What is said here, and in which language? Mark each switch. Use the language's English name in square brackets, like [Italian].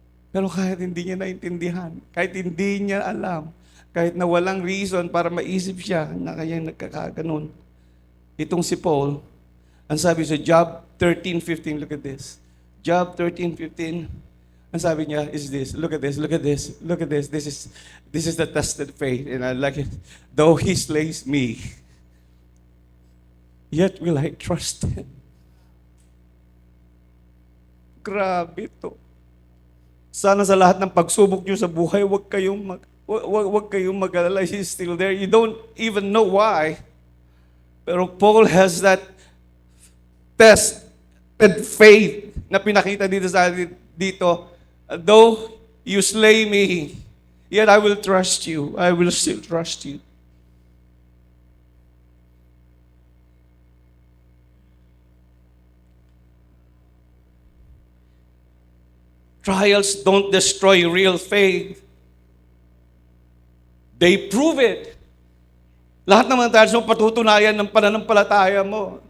[Filipino] Pero kahit hindi niya naintindihan, kahit hindi niya alam, kahit na walang reason para maisip siya na kaya nagkakaganon, itong si Paul, ang sabi sa Job 13:15, [English] look at this. Job 13:15, [Filipino] ang sabi niya [English] is this. Look at this. This is the tested faith. And I like it. Though he slays me, yet will I trust him. [Filipino] Grabe to. Sana sa lahat ng pagsubok niyo sa buhay, wag kayong mag-alala. [English] He's still there. You don't even know why. [Filipino] Pero [English] Paul has that tested faith [Filipino] na pinakita dito. [English] Though you slay me, yet I will trust you. I will still trust you. Trials don't destroy real faith. They prove it. [Filipino] Lahat ng mga trials mo patutunayan ng pananampalataya mo.